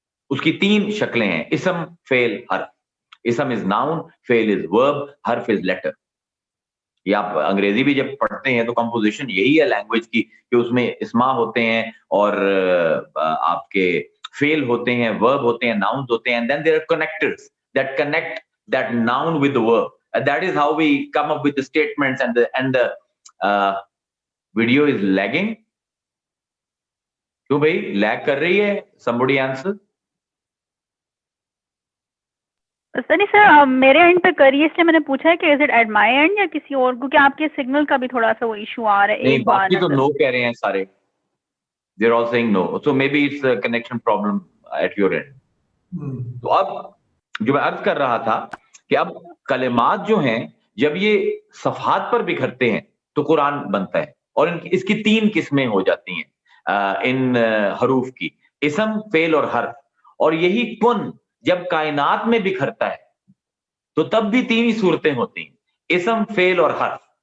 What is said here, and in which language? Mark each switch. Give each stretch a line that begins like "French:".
Urdu: اس کی 3 شکلیں ہیں، اسم، فعل، حرف. اسم
English: is noun,
Urdu: فعل از ورب، حرف از لیٹر. یہ آپ انگریزی بھی جب پڑھتے ہیں تو کمپوزیشن یہی ہے لینگویج کی، کہ اس میں اسما ہوتے ہیں اور آپ کے فعل ہوتے ہیں، ورب ہوتے ہیں، ناؤنز ہوتے ہیں،
English: and then there are connectors that connect that noun with the verb. And that is how we come up with the statements and the video is lagging.
Urdu: کیوں بھائی لیگ کر رہی ہے؟
English: somebody answer.
Urdu: نہیں سر، میرے and پہ کریے، اس لیے میں نے پوچھا ہے کہ
English: is it at my end
Urdu: یا کسی اور، کیونکہ آپ کے سگنل کا بھی تھوڑا سا وہ ایشو آ رہا ہے. نہیں، ایک بار باقی تو نو کہہ رہے ہیں سارے.
English: they're all saying no, so maybe it's a connection problem at your end.
Urdu: تو اب جو میں عرض کر رہا تھا کہ اب کلمات جو ہیں جب یہ صفحات پر بکھرتے ہیں تو قرآن بنتا ہے. اور اس کی 3 قسمیں ہو جاتی ہیں ان حروف کی، اسم، فعل اور حرف. اور یہی کن جب کائنات میں بکھرتا ہے تو تب بھی 3 ہی صورتیں ہوتی ہیں، اسم، فعل اور حرف.